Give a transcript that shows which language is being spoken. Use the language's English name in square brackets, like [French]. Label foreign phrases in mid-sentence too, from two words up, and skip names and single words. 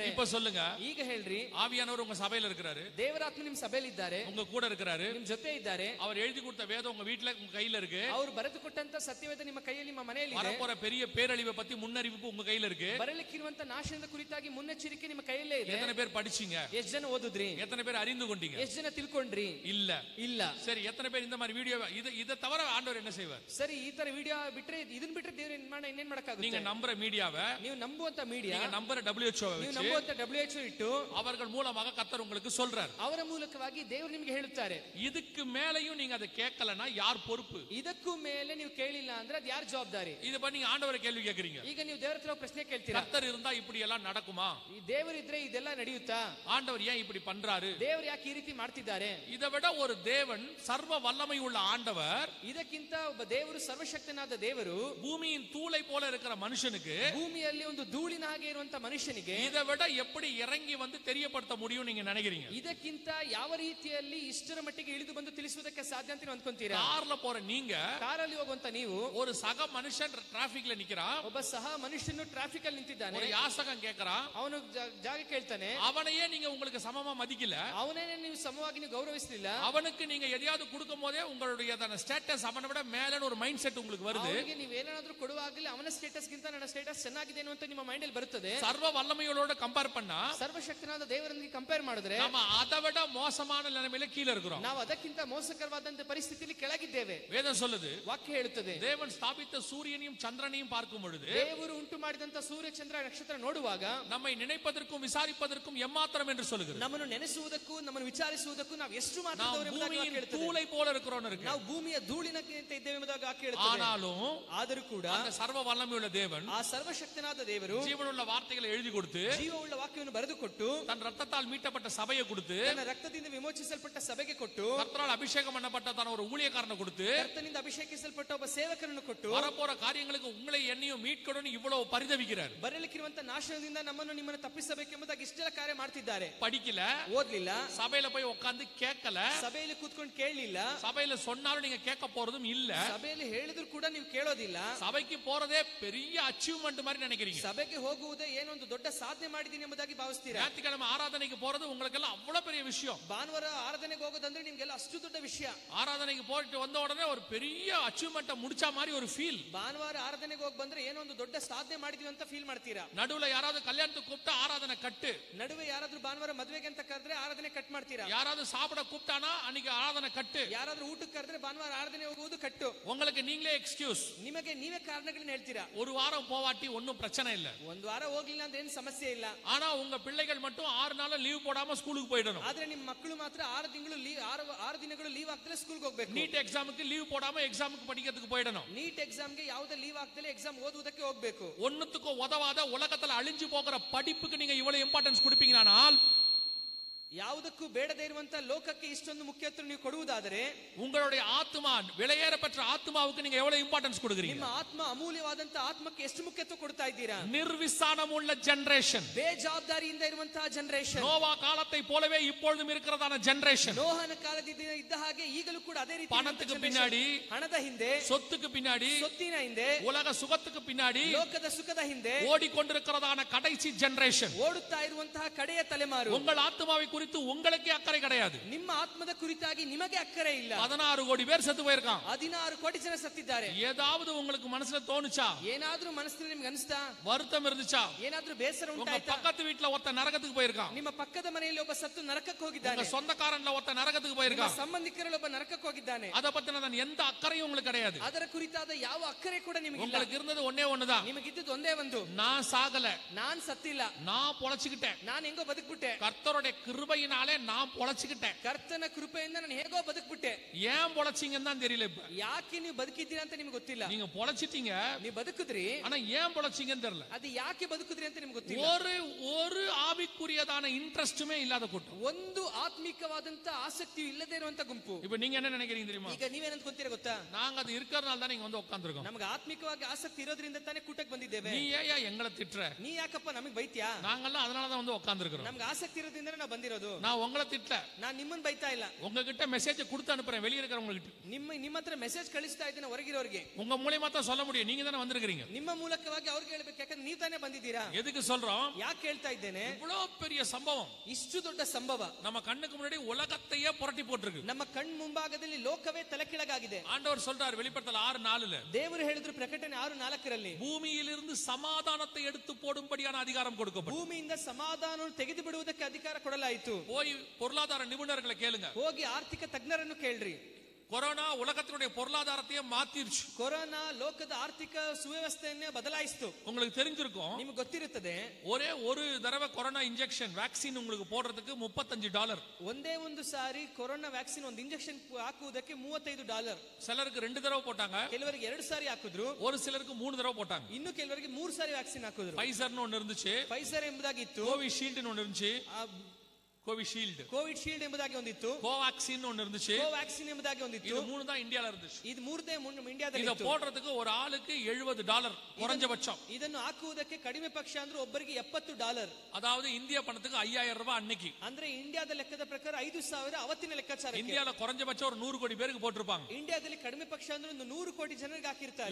[Tamil] இப்ப சொல்லுங்க, [Kannada] ಈಗ ಹೇಳ್ರಿ, [Tamil] ஆவியானவர் உங்க சபையில இருக்கிறாரு, [Kannada] ದೇವರಾತ್ಮ ನಿಮ್ ಸಭೆಯಲ್ಲಿ ಇದ್ದಾರೆ, [Tamil] உங்க கூட இருக்கிறாரு, [Kannada] ನಿಮ್ ಜೊತೆ ಇದ್ದಾರೆ, [Tamil] அவர் எழுதி கொடுத்த வேதம் உங்க வீட்டுல உங்க கையில இருக்கு, [Kannada] ಅವರು ಬರೆದು ಕೊಟ್ಟಂತ ಸತ್ಯವೇದ ನಿಮ್ಮ ಕೈಯಲ್ಲಿ, ನಿಮ್ಮ ಮನೆಯಲ್ಲಿ ಇದೆ, [Tamil] வரப்போற பெரிய பேரழிவை பத்தி முன்னறிவிப்பு உங்க கையில இருக்கு, [Kannada] ಬರಲಿಕ್ಕಿರುವಂತ ನಾಶನದ ಕುರಿತಾಗಿ ಮುನ್ನೆಚ್ಚರಿಕೆ ನಿಮ್ಮ ಕೈಯಲ್ಲೇ ಇದೆ. [Tamil] எத்தனை பேர் படிச்சீங்க? [Kannada] ಎಷ್ಟು ಜನ ಓದುದ್ರಿ? [Tamil] எத்தனை பேர் அறிந்து கொண்டீங்க? [Kannada] ಎಷ್ಟು ಜನ ತಿಳ್ಕೊಂಡ್ರಿ? [Tamil] இல்ல. [Kannada] ಇಲ್ಲ. [Tamil] சரி, எத்தனை பேர் இந்த மாதிரி வீடியோ இத தவிர ஆண்டவர் என்ன செய்வார்? [Kannada] ಸರಿ, ಈ ತರ ವಿಡಿಯೋ ಬಿಟ್ರೆ, ಇದನ್ನ ಬಿಟ್ರೆ ದೇವರು ಇನ್ನೇನ್ ಮಾಡಕ್ಕಾಗುತ್ತೆ? [Tamil] நீங்க நம்புற மீடியாவை, [Kannada] ನೀವು ನಂಬುವಂತ ಮೀಡಿಯಾ, [Tamil] நீங்க நம்புற WHO [Kannada] ನೀವು [Tamil] வச்சு, [Kannada] ನಂಬುವಂತ WHO ಇಟ್ಟು [Tamil] அவர்கள் மூலமாக கர்த்தர் உங்களுக்கு சொல்றார். [Kannada] ಅವರ ಮೂಲಕವಾಗಿ ದೇವರು ನಿಮಗೆ ಹೇಳುತ್ತಾರೆ. [Tamil] இதுக்கு மேலையும் நீங்க அதை கேட்கலனா யார் பொறுப்பு? [Kannada] ಇದಕ್ಕೂ ಮೇಲೆ ನೀವು ಕೇಳಿಲ್ಲ ಅಂದ್ರೆ ಅದು ಯಾರು ಜವಾಬ್ದಾರಿ? [Tamil] இது பண்ணி நீங்க ஆண்டவரை கேள்வி கேக்குறீங்க. [Kannada] ಈಗ ನೀವು ದೇವರ ಹತ್ರ ಪ್ರಶ್ನೆ ಕೇಳ್ತೀರಾ, [Tamil] கர்த்தர் இருந்தா இப்படி எல்லாம் நடக்குமா? [Kannada] ಈ ದೇವರು ಇದ್ರೆ ಇದೆಲ್ಲ ನಡೆಯುತ್ತಾ? [Tamil] ஆண்டவர் ஏன் இப்படி பண்றாரு? [Kannada] ದೇವರು ಯಾಕೆ ಈ ರೀತಿ ಮಾಡ್ತಿದ್ದಾರೆ? [Tamil] இதை விட ஒரு தேவன், சர்வ வல்லமை உள்ள ஆண்டவர், [Kannada] ಇದಕ್ಕಿಂತ ಒಬ್ಬ ದೇವರು, ಸರ್ವಶಕ್ತನಾದ ದೇವರು, [Tamil] பூமியின் தூளை போல இருக்கிற மனுஷனுக்கு, [Kannada] ಭೂಮಿಯಲ್ಲಿ ಒಂದು ಧೂಳಿನ ಹಾಗೆ ಇರುವಂತ ಮನುಷ್ಯನಿಗೆ [Tamil] இதை விட எப்படி இறங்கி வந்து தெரியப்படுத்த முடியும் நீங்க நினைக்கிறீங்க? [Kannada] ಇದಕ್ಕಿಂತ ಯಾವ ರೀತಿಯಲ್ಲಿ ಇಷ್ಟರ ಮಟ್ಟಿಗೆ ಇಳಿದು ಬಂದು ತಿಳಿಸುವುದಕ್ಕೆ ಸಾಧ್ಯ ಅಂತ ನೀವು ಅಂದ್ಕೊಂತೀರಾ? [Tamil] கார்ல போற நீங்க, [Kannada] ಕಾರಲ್ಲಿ ಹೋಗುವಂತ ನೀವು, [Tamil] ஒரு சக மனுஷன் டிராபிக்ல நிக்கிறான், [Kannada] ಒಬ್ಬ ಸಹ ಮನುಷ್ಯನು ಟ್ರಾಫಿಕ್ ಅಲ್ಲಿ ನಿಂತಿದ್ದಾನೆ, [Tamil] ஒரு யாசகம் கேக்குறான், [Kannada] ಅವನು ಜಾಗ ಕೇಳ್ತಾನೆ, [Tamil] அவனையே நீங்க உங்களுக்கு சமமா மதிக்கல, [Kannada] ಅವನೇನೆ ನೀವು ಸಮವಾಗಿ ನೀವು ಗೌರವಿಸಲಿಲ್ಲ, [Tamil] அவனுக்கு நீங்க எதையாவது கொடுக்கும் போதே உங்களுடைய ஸ்டேட்டஸ் அவனை விட மேலன்னு ஒரு [English] mind set [Tamil] உங்களுக்கு வருது. [Kannada] ಅವನಿಗೆ ನೀವೇನಾದ್ರೂ ಕೊಡುವಾಗಲೇ ಅವನ ಸ್ಟೇಟಸ್ ಗಿಂತ ನನ್ನ ಸ್ಟೇಟಸ್ ಚೆನ್ನಾಗಿದೆ ಅಂತ ನಿಮ್ಮ ಮೈಂಡ್ ಅಲ್ಲಿ ಬರುತ್ತದೆ. [Tamil] சர்வ வல்லமையோட கம்பேர் பண்ணா, [Kannada] ಸರ್ವಶಕ್ತನಾದ ದೇವರೊಂದಿಗೆ ಕಂಪೇರ್ ಮಾಡಿದ್ರೆ [Tamil] நம்ம அதை விட மோசமான நிலைமையில கீழே இருக்கிறோம். [Kannada] ನಾವು ಅದಕ್ಕಿಂತ ಮೋಸಕರವಾದಂತ ಪರಿಸ್ಥಿತಿಯಲ್ಲಿ ಕೆಳಗಿದ್ದೇವೆ. [Tamil] வேதம் சொல்லுது, [Kannada] ವಾಕ್ಯ ಹೇಳುತ್ತದೆ, [Tamil] தேவன் ஸ்தாபித்த சூரியனையும் சந்திரனையும் பார்க்கும் பொழுது, [Kannada] ದೇವರು ಉಂಟು ಮಾಡಿದಂತ ಸೂರ್ಯ ಚಂದ್ರ ನಕ್ಷತ್ರ ನೋಡುವಾಗ, [Tamil] நம்மை நினைப்பதற்கும் விசாரிப்பதற்கும் எம்மாத்திரம் என்று சொல்லுகிறது. [Kannada] ನಮ್ಮನ್ನು ನೆನೆಸುವುದಕ್ಕೂ ನಮ್ಮನ್ನು ವಿಚಾರಿಸುವುದಕ್ಕೂ ನಾವು ಎಷ್ಟು ಮಾತ್ರ [Tamil] பூமியின் தூளை போல இருக்கிறோம் இருக்கு. [Kannada] ನಾವು ಭೂಮಿಯ ಧೂಳಿನಂತೆ ಇದ್ದೇವೆ ಎಂಬುದಾಗಿ ವಾಕ್ಯ ಹೇಳುತ್ತದೆ. [Tamil] ஆனாலும் [Kannada] ಆದರೂ ಕೂಡ [Tamil] அந்த சர்வ வல்லமையுள்ள தேவன், [Kannada] ಆ ಸರ್ವಶಕ್ತನಾದ ದೇವರು [Tamil] ஜீவனுள்ள வார்த்தைகளை எழுதி கொடுத்து, [Kannada] ಜೀವವುಳ್ಳ ವಾಕ್ಯವನ್ನು ಬರೆದುಕೊಟ್ಟು, [Tamil] தன் ரத்தத்தால் மீட்டப்பட்ட சபையை கொடுத்து, [Kannada] ತನ್ನ ರಕ್ತದಿಂದ ವಿಮೋಚಿಸಲ್ಪಟ್ಟ ಸಭೆಗೆ ಕೊಟ್ಟು, [Tamil] கர்த்தரால் அபிஷேகம் பண்ணப்பட்ட தன் ஒரு ஊழியக்காரனை கொடுத்து, [Kannada] ಕರ್ತನಿಂದ ಅಭಿಷೇಕಿಸಲ್ಪಟ್ಟ ಒಬ್ಬ ಸೇವಕರನ್ನು ಕೊಟ್ಟು, [Tamil] வரப்போற காரியங்களுக்கு உங்களை என்னையும் மீட்கணும்னு இவ்வளவு பரிதவிக்கிறார். [Kannada] ಬರಲಿಕ್ಕಿರುವಂತ ನಾಶನದಿಂದ ನಮ್ಮನ್ನು ನಿಮ್ಮನ್ನು ತಪ್ಪಿಸಬೇಕೆಂಬುದಾಗಿ ಇಷ್ಟೆಲ್ಲ ಕಾರ್ಯ ಮಾಡ್ತಿದ್ದಾರೆ. [Tamil] படிக்கல, [Kannada] ಓದ್ಲಿಲ್ಲ, [Tamil] சபையில போய் உட்கார்ந்து கேட்கல, [Kannada] ಸಭೆಯಲ್ಲಿ ಕೂತ್ಕೊಂಡು ಕೇಳಲಿಲ್ಲ, [Tamil] சபையில சொன்னாலும் நீங்க கேட்க போறதும் இல்ல, [Kannada] ಸಭೆಯಲ್ಲಿ ಹೇಳಿದ್ರು ಕೂಡ ನೀವು ಕೇಳೋದಿಲ್ಲ, [Tamil] சபைக்கு போறதே பெரிய அச்சீவ்மெண்ட் மாதிரி நினைக்கிறீங்க. [Kannada] ಸಭೆಗೆ ಹೋಗುವುದೇ ಏನೋ ಒಂದು ದೊಡ್ಡ ಸಾಧನೆ ಮಾಡಿದೀನಿ ಎಂಬುದಾಗಿ ಭಾವಿಸ್ತೀರಾ. [Tamil] ஞாயிற்றுக்கிழமை ஆராதனைக்கு போறது உங்களுக்கெல்லாம் அவ்வளவு பெரிய விஷயம். [Kannada] ಭಾನುವಾರ ಆರಾಧನೆಗೆ ಹೋಗೋದಂದ್ರೆ ನಿಮ್ಗೆಲ್ಲ ಅಷ್ಟು ದೊಡ್ಡ ವಿಷಯ. [Tamil] ஆராதனைக்கு போயிட்டு வந்த உடனே ஒரு பெரிய அச்சீவ்மெண்ட் முடிச்ச மாதிரி ஒரு ஃபீல். [Kannada] ಭಾನುವಾರ ಆರಾಧನೆಗೆ ಹೋಗಿ ಬಂದ್ರೆ ಏನೋ ಒಂದು ದೊಡ್ಡ ಸಾಧನೆ ಮಾಡಿದೀವಿ ಅಂತ ಫೀಲ್ ಮಾಡ್ತೀರಾ. [Tamil] நடுவுல யாராவது கல்யாணத்துக்கு கூப்பிட்டா ஆராதனை கட்டு, [Kannada] ನಡುವೆ ಯಾರಾದ್ರೂ ಭಾನುವಾರ ಮದುವೆಗೆ ಅಂತ ಕರೆದ್ರೆ ಆರಾಧನೆ ಕಟ್ ಮಾಡ್ತೀರಾ. [Tamil] யாராவது சாப்பிட கூப்பிட்டானா அன்னைக்கு ஆராதனை கட்டு, [Kannada] ಯಾರಾದ್ರೂ ಊಟಕ್ಕೆ ಕರೆದ್ರೆ ಭಾನುವಾರ ಆರಾಧನೆ ಹೋಗುವುದು ಕಟ್ಟು. [Tamil] உங்களுக்கு நீங்களே எக்ஸ்கியூஸ், [Kannada] ನಿಮಗೆ ನೀವೇ ಕಾರಣಗಳನ್ನ ಹೇಳ್ತೀರಾ. [Tamil] ஒரு வாரம் போவாட்டி ஒன்னும் பிரச்சனை இல்ல, [Kannada] ಒಂದು ವಾರ ಹೋಗ್ಲಿಲ್ಲ ಅಂದ್ರೆ ಏನು ಸಮಸ್ಯೆ ಇಲ್ಲ. [Tamil] ஆனா உங்க பிள்ளைகள் மட்டும் 6 நாள் லீவ் போடாம ஸ்கூலுக்கு போயிடணும். [Kannada] ಆದ್ರೆ ನಿಮ್ಮ ಮಕ್ಕಳು ಮಾತ್ರ 6 ದಿನಗಳು ಲೀವ್ ಆಗ್ತಲೇ ಸ್ಕೂಲ್ಗೆ ಹೋಗ್ಬೇಕು. [Tamil] நீட் எக்ஸாமுக்கு லீவ் போடாம எக்ஸாமுக்கு படிக்கிறதுக்கு போயிடணும். [Kannada] ನೀಟ್ ಎಕ್ಸಾಮ್ಗೆ ಯಾವುದೇ ಲೀವ್ ಆಗ್ತಲೇ ಎಕ್ಸಾಮ್ ಓದುವುದಕ್ಕೆ ಹೋಗ್ಬೇಕು. [Tamil] ஒண்ணுத்துக்கும் உதவாத உலகத்துல அழிஞ்சு போகிற படிப்புக்கு நீங்க இவ்வளவு இம்பார்ட்டன்ஸ் கொடுப்பீங்களானால், [Kannada] ಯಾವುದಕ್ಕೂ ಬೇಡದೇ ಇರುವಂತ ಲೋಕಕ್ಕೆ ಇಷ್ಟೊಂದು ಮುಖ್ಯತ್ವ ನೀವು ಕೊಡುವುದಾದರೆ, [Tamil] உங்களுடைய ஆத்மா, விலையேற பெற்ற ஆத்மாவுக்கு நீங்க எவ்வளவு இம்பார்ட்டன்ஸ் கொடுக்குறீங்க? [Kannada] ನಿಮ್ಮ ಆತ್ಮ, ಅಮೂಲ್ಯವಾದಂತ ಆತ್ಮಕ್ಕೆ ಎಷ್ಟು ಮುಖ್ಯತ್ವ ಕೊಡ್ತಾ ಇದ್ದೀರಾ? [Tamil] நிர்விசானம் உள்ள ஜெனரேஷன், [Kannada] ಬೇಜವಾಬ್ದಾರಿಯಿಂದ ಇರುವಂತಹ ಜನರೇಷನ್, [Tamil] நோவா காலத்தை போலவே இப்பொழுதும் இருக்கிறதான ஜெனரேஷன், [Kannada] ನೋಹನ ಕಾಲದಿಂದ ಇದ್ದ ಹಾಗೆ ಈಗಲೂ ಕೂಡ ಅದೇ ರೀತಿ [Tamil] பணத்துக்கு பின்னாடி, [Kannada] ಹಣದ ಹಿಂದೆ, [Tamil] சொத்துக்கு பின்னாடி, [Kannada] ಸೊತ್ತಿನ ಹಿಂದೆ, [Tamil] உலக சுகத்துக்கு பின்னாடி [Kannada] ಲೋಕದ ಸುಖದ ಹಿಂದೆ [Tamil] ஓடிக்கொண்டிருக்கிறதான கடைசி ஜெனரேஷன், [Kannada] ಓಡುತ್ತಾ ಇರುವಂತಹ ಕಡೆಯ ತಲೆಮಾರು. [Tamil] உங்கள் ஆத்மாவை குறித்து உங்களுக்கே அக்கறை கிடையாது. [Kannada] ನಿಮ್ಮ ಆತ್ಮದ ಕುರಿತಾಗಿ ನಿಮಗೆ ಅಕ್ಕರೆ ಇಲ್ಲ. [Tamil] 16 கோடி பேர் செத்து போயிருக்கான். [Kannada] 16 ಕೋಟಿ ಜನ ಸತ್ತಿದ್ದಾರೆ. [Tamil] ஏதாவது உங்களுக்கு மனசுல தோணுச்சா? [Kannada] ಏನಾದ್ರೂ ಮನಸ್ಸಿನಲ್ಲಿ ನಿಮ್ಗೆ ಅನಿಸ್ತಾ? [Tamil] வருத்தம் இருந்துச்சா? [Kannada] ಏನಾದ್ರೂ ಬೇಸರ [Tamil] உங்க [Kannada] ಉಂಟಾಯ್ತಾ? [Tamil] பக்கத்து வீட்ல ஒருத்த நரகத்துக்கு போயிருக்கான். [Kannada] ನಿಮ್ಮ ಪಕ್ಕದ ಮನೆಯಲ್ಲಿ ಒಬ್ಬ ಸತ್ತು ನರಕಕ್ಕೆ ಹೋಗಿದ್ದಾನೆ. [Tamil] உங்க சொந்தக்காரன்ல ஒருத்த நரகத்துக்கு [Kannada] ನಿಮ್ಮ [Tamil] போயிருக்கான். [Kannada] ಸಂಬಂಧಿಕರಲ್ಲಿ ಒಬ್ಬ ನರಕಕ್ಕೆ ಹೋಗಿದ್ದಾನೆ. [Tamil] அத பத்தின எந்த அக்கறையும் உங்களுக்கு கிடையாது. [Kannada] ಅದರ ಕುರಿತಾದ ಯಾವ ಅಕ್ಕರೆ ಕೂಡ ನಿಮಗೆ ಇಲ್ಲ. [Tamil] உங்களுக்கு இருந்தது ஒண்ணே ஒண்ணுதான், [Kannada] ನಿಮಗಿದ್ದದ್ದು ಒಂದೇ ಒಂದು, [Tamil] நான் சாகல, [Kannada] ನಾನ್ ಸತ್ತಿಲ್ಲ, [Tamil] நான் பொழைச்சுக்கிட்டேன், [Kannada] ನಾನ್ ಹೆಂಗೋ ಬದುಕ್ಬಿಟ್ಟೆ. [Tamil] கர்த்தருடைய கிருபை கிருபையினாலே நான் பொழைச்சுக்கிட்டேன். [Kannada] ಕರ್ತನ ಕೃಪೆಯಿಂದ ನಾನು ಹೇಗೋ ಬದುಕ್ಬಿಟ್ಟೆ. [Tamil] ஏன் பொழைச்சீங்கன்னு தான் தெரியல. இப்ப [Kannada] ಯಾಕೆ ನೀವು ಬದುಕಿದ್ದೀರಾ ಅಂತ ನಿಮ್ಗೆ ಗೊತ್ತಿಲ್ಲ. [Tamil] நீங்க பொழைச்சிட்டீங்க, [Kannada] ನೀವು ಬದುಕಿದ್ರಿ, [Tamil] ஆனா ஏன் பொழைச்சீங்கன்னு தெரியல. [Kannada] ಅದು ಯಾಕೆ ಬದುಕಿದ್ರಿ ಅಂತ ನಿಮ್ಗೆ ಗೊತ್ತಿಲ್ಲ. [Tamil] ஒரு ஆவிக்குரியதான இன்ட்ரெஸ்டுமே இல்லாத கூட்டம், [Kannada] ಒಂದು ಆತ್ಮಿಕವಾದಂತ ಆಸಕ್ತಿ ಇಲ್ಲದೆ ಇರುವಂತ ಗುಂಪು. [Tamil] இப்ப நீங்க என்ன நினைக்கிறீங்க தெரியுமா? [Kannada] ಈಗ ನೀವೇನಂತ ಗೊತ್ತೀರಾ ಗೊತ್ತಾ? [Tamil] நாங்க அது இருக்கிறதுனால தான் நீங்க வந்து உட்கார்ந்திருக்கோம். [Kannada] ನಮಗೆ ಆತ್ಮಿಕವಾಗಿ ಆಸಕ್ತಿ ಇರೋದ್ರಿಂದ ತಾನೇ ಕೂಟಕ್ಕೆ ಬಂದಿದ್ದೇವೆ. [Tamil] நீ ஏன் எங்களை திட்டுற? [Kannada] ನೀ ಯಾಕಪ್ಪ ನಮಗೆ ಬೈತ್ಯಾ? [Tamil] நாங்கெல்லாம் அதனால தான் வந்து உட்கார்ந்திருக்கிறோம். [Kannada] ನಮ್ಗೆ ಆಸಕ್ತಿ ಇರೋದ್ರಿಂದ ನಾವು ಬಂದಿರೋದು. [Tamil] நான் உங்களை திட்டல, [Kannada] ನಾನು ನಿಮ್ಮನ್ನ ಬೈತಾ ಇಲ್ಲ. [Tamil] உங்ககிட்ட மெசேஜ் கொடுத்து அனுப்புறேன் வெளிய இருக்கிறவங்களுக்கு. [Kannada] ನಿಮ್ಮ ಹತ್ರ ಮೆಸೇಜ್ ಕಳಿಸ್ತಾ ಇದ್ದೀನಿ ಹೊರಗಿರೋರಿಗೆ. [Tamil] உங்க மூலமா தான் சொல்ல முடியும், நீங்க தானே வந்திருக்கீங்க. [Kannada] ನಿಮ್ಮ ಮೂಲಕವಾಗಿ ಅವ್ರಿಗೆ ಹೇಳ್ಬೇಕು, ಯಾಕಂದ್ರೆ ನೀವು ತಾನೇ ಬಂದಿದ್ದೀರಾ. [Tamil] எதுக்கு சொல்றோம்? [Kannada] ಯಾಕೆ ಹೇಳ್ತಾ ಇದ್ದೇನೆ? [Tamil] இவ்வளவு பெரிய சம்பவம் [Kannada] ಇಷ್ಟು ದೊಡ್ಡ ಸಂಭವ [Tamil] நம்ம கண்ணுக்கு முன்னாடி உலகத்தையே புரட்டி போட்டுருக்கு. [Kannada] ನಮ್ಮ ಕಣ್ ಮುಂಭಾಗದಲ್ಲಿ ಲೋಕವೇ ತಲೆಕೆಳಗಾಗಿದೆ. [Tamil] ஆண்டவர் சொல்றார் வெளிப்படுத்தல் 6:4, [Kannada] ದೇವರು ಹೇಳಿದ್ರು ಪ್ರಕಟಣೆ 6:4, [Tamil] பூமியிலிருந்து சமாதானத்தை எடுத்து போடும்படியான அதிகாரம் கொடுக்கப்படும். [Kannada] ಭೂಮಿಯಿಂದ ಸಮಾಧಾನವನ್ನು ತೆಗೆದು ಬಿಡುವುದಕ್ಕೆ ಅಧಿಕಾರ ಕೊಡಲಾಯಿತು. [Tamil] போய் பொருளாதார நிபுணர்களை கேளுங்க, [Kannada] ಹೋಗಿ ಆರ್ಥಿಕ ತಜ್ಞರನ್ನು ಕೇಳ್ರಿ. [Tamil] கொரோனா உலகத்தினுடைய பொருளாதாரத்தையே மாத்திருச்சு. [Kannada] ಕೊರೋನಾ ಲೋಕದ ಆರ್ಥಿಕ ಸುವ್ಯವಸ್ಥೆಯನ್ನೇ ಬದಲಾಯಿಸಿತು. [Tamil] உங்களுக்கு தெரிஞ்சிருக்கும், [Kannada] ನಿಮಗೆ ಗೊತ್ತಿರುತ್ತದೆ, [Tamil] ஒரே ஒரு தடவை கொரோனா [English] injection vaccine [Tamil] உங்களுக்கு போடுறதுக்கு $35. [Kannada] ಒಂದೇ ಒಂದು ಸಾರಿ ಕೊರೋನಾ ವ್ಯಾಕ್ಸಿನ್ ಒಂದು ಇಂಜೆಕ್ಷನ್ ಹಾಕುವುದಕ್ಕೆ $35. [Tamil] சிலருக்கு 2 தடவை போட்டாங்க, [Kannada] ಕೆಲವರಿಗೆ 2 ಸಾರಿ ಹಾಕಿದ್ರು, [Tamil] ஒரு சிலருக்கு 3 தடவை போட்டாங்க. [Kannada] ಇನ್ನು ಕೆಲವರಿಗೆ 3 ಸಾರಿ ವ್ಯಾಕ್ಸಿನ್ ಹಾಕಿದ್ರು. [Tamil] ಫೈಸರ್னு ஒன்னு இருந்துச்சு, [Kannada] ಫೈಸರ್ ಎಂಬುದಾಗಿತ್ತು. [Tamil] கோவிஷீல்ಡ್னு ஒன்னு இருந்துச்சு, கோவிஷீல்ಡ್, [Kannada] ಕೋವಿಶೀಲ್ಡ್ ಎಂಬುದಾಗಿ ಒಂದಿತ್ತು. [Tamil] கோவாக்சின் ஒன்னு இருந்துச்சு, [Kannada] ಕೋವ್ಯಾಕ್ಸಿನ್ ಎಂಬುದಾಗಿ ಒಂದಿತ್ತು. [Tamil] இது 3 தான் இந்தியால இருந்துச்சு. [Kannada] ಇದು ಮೂರದೇ ಇಂಡಿಯಾದಲ್ಲಿ [Tamil] இத [Kannada] ಇತ್ತು. [Tamil] போடுறதுக்கு ஒரு ஆளுக்கு $70 குறைஞ்சபட்சம். [Kannada] ಇದನ್ನು ಹಾಕುವುದಕ್ಕೆ ಕಡಿಮೆ ಪಕ್ಷ ಅಂದ್ರೆ ಒಬ್ಬರಿಗೆ $70. [Tamil] அதாவது இந்திய பணத்துக்கு $5000 அன்னைக்கு. [Kannada] ಅಂದ್ರೆ ಇಂಡಿಯಾದ ಲೆಕ್ಕದ ಪ್ರಕಾರ 5,000 ಅವತ್ತಿನ ಲೆಕ್ಕಾಚಾರ. [Tamil] இந்தியால குறைஞ்சபட்சம் ஒரு 100 கோடி பேருக்கு போட்டிருப்பாங்க. [Kannada] ಇಂಡಿಯಾದಲ್ಲಿ ಕಡಿಮೆ ಪಕ್ಷ ಅಂದ್ರೆ ಒಂದು 100 ಕೋಟಿ ಜನರಿಗೆ ಹಾಕಿರ್ತಾರೆ.